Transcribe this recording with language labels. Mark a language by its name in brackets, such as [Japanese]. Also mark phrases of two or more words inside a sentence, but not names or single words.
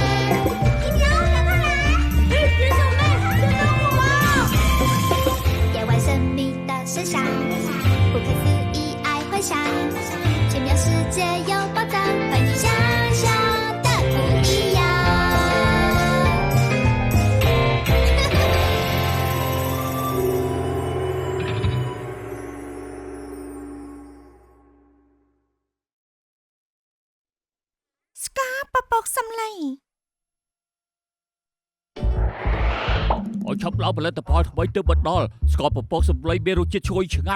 [Chinese] 一秒赶快来！变小妹，跟着我！夜晚神秘的声响，不可思议爱幻想，奇妙世界有宝藏，和你想象的不一样。 [Khmer] ស្កាពពកសំឡេង ឲ្យឆាប់ឡើងផលិតផលថ្មីទៅបដល់ស្ករពពកសម្លេងមានរសជាតិឈ្ងុយឆ្ងាញ់